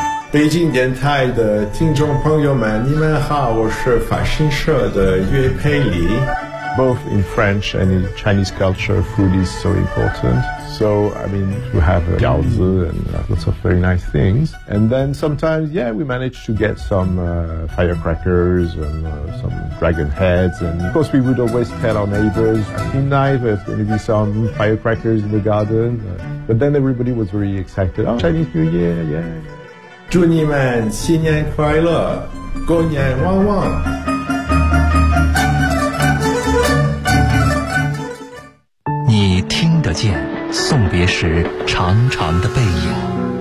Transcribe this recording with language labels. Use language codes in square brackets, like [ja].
[zh] 北京电台的听众朋友们，你们好，我是法新社的岳佩里。 [en] Both in French and in Chinese culture, food is so important. So, I mean, you have gaozi and lots of very nice things. And then sometimes, yeah, we managed to get some firecrackers and some dragon heads. And of course, we would always tell our neighbors, tonight there's going to be some firecrackers in the garden. But then everybody was very excited. Oh, Chinese New Year, yeah. [zh] 祝你们新年快乐，过年旺旺。听得见送别时长长的背影，